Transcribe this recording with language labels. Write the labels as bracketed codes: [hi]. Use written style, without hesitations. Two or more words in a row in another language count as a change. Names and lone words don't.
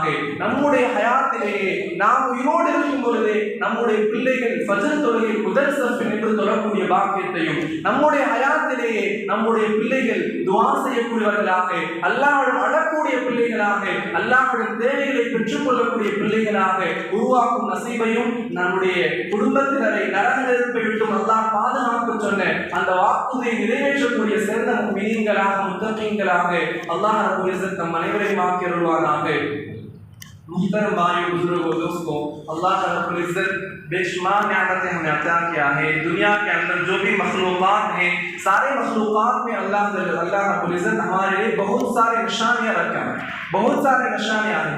[ta] நம்முடைய ஹயாத்திலேயே நாம் உயிரோடு இருக்கும் பொழுதே நம்முடைய பிள்ளைகள் ஃபஜ்ர் தொழுகையில் முதல் சஃபில் நின்று தொழக்கூடிய பாக்கியத்தையும், நம்முடைய ஹயாத்திலேயே நம்முடைய பிள்ளைகள் துஆ செய்யக்கூடியவர்களாக, அல்லாஹ்விடம் அழக்கூடிய பிள்ளைகளாக, அல்லாஹ்விடம் தேவைகளை பெற்றுக் கொள்ளக்கூடிய பிள்ளைகளாக உருவாக்கும் நசீபையும் நம்முடைய குடும்பத்தினரை நரக நெருப்பை விட்டும் அல்லாஹ் பாதுகாப்பு சொன்ன அந்த வாக்குறுதியை நிறைவேற்றக்கூடிய சிறந்த முஃமினீன்களாக, முத்தகீன்களாக [ar] الله رب العزة [ta] நம் அனைவரையும் ஆக்கி அருள்வானாக. [hi] मुहतरम भाइयों बुजुर्गों दोस्तों, [ar] الله رب العزة [hi] बेशुमार नियामतें हमें अता किया है। दुनिया के अंदर जो भी मखलूक़ात हैं, सारे मखलूक़ात में [ar] الله رب العزة [hi] हमारे लिए बहुत सारे निशानियाँ रखा है, बहुत सारे निशानियाँ हैं।